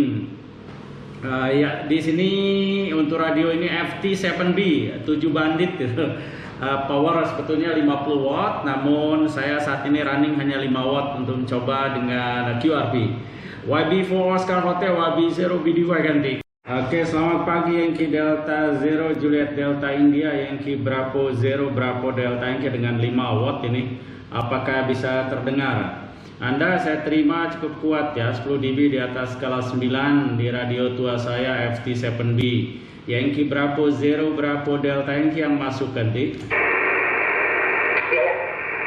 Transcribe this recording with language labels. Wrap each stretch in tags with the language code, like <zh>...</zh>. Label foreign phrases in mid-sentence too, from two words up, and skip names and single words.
<id>Ya, di sini untuk radio ini FT7B 7 bandit gitu. Power sebetulnya 50 watt, namun saya saat ini running hanya 5 watt untuk mencoba dengan QRP. YB4 Oscar Hotel YB0 BDY ganti. Oke, selamat pagi Yankee Delta Zero Juliet Delta India Yankee Bravo Zero Bravo Delta Yankee dengan 5 watt ini. Apakah bisa terdengar? Anda saya terima cukup kuat ya, 10 dB di atas skala 9 di radio tua saya FT7B. Yankee Bravo Zero Bravo Delta Yankee yang masuk ganti.</id>